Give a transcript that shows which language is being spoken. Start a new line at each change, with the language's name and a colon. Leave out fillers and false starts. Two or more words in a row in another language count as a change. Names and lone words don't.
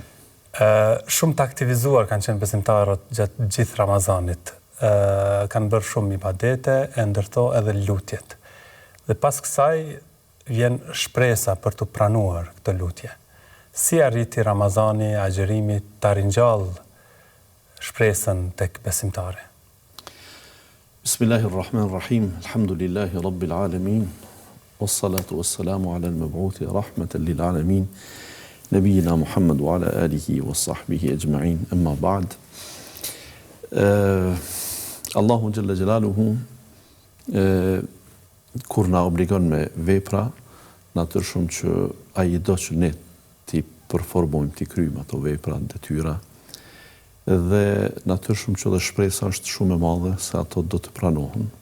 Albanian: Shumë të aktivizuar kanë qenë besimtarët gjatë gjithë Ramazanit. Kanë bërë shumë ibadete, e ndërto edhe lutjet. Dhe pas kësaj vjen shpresa për të pranuar këtë lutje. Si arriti Ramazani, agjërimi, ta ringjall shpresën tek besimtari?
Arabic: بسم الله الرحمن الرحيم. الحمد لله رب العالمين. والصلاة والسلام على المبعوث رحمة للعالمين. نبينا محمد وعلى آله وصحبه أجمعين. أما بعد.
Albanian: Allahu
Arabic: جل جلاله
Albanian: kur na obligon me vepra, natyrshëm që ai do që ne ti përformojmë, ti kryjmë ato vepra, detyra, dhe natyrshëm që dhe shpresa është shumë e madhe se ato do të pranohen.